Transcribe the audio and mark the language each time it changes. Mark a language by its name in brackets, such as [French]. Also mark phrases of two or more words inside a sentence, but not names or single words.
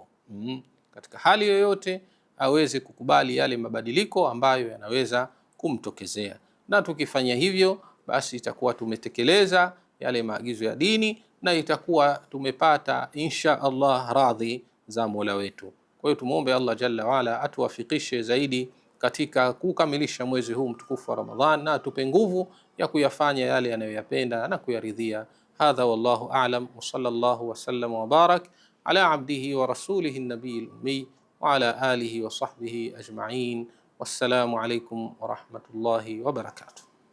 [Swahili] Katika hali yoyote aweze kukubali yale mabadiliko ambayo yanaweza kumtokezea, na tukifanya hivyo basi itakuwa tumetekeleza yale maagizo ya dini na itakuwa tumepata [Arabic] إن شاء الله [Swahili] radhi za Mola wetu. Kwa hiyo tumuombe [Arabic] الله جل وعلا [Swahili] atuwafikishe zaidi katika kukamilisha mwezi huu mtukufu wa Ramadhan, na atupe nguvu ya kuyafanya yale anayoyapenda na kuyaridhia. [Arabic] هذا والله أعلم، وصلى الله وسلم وبارك على عبده ورسوله النبي الأمي وعلى آله وصحبه أجمعين. والسلام عليكم ورحمة الله وبركاته.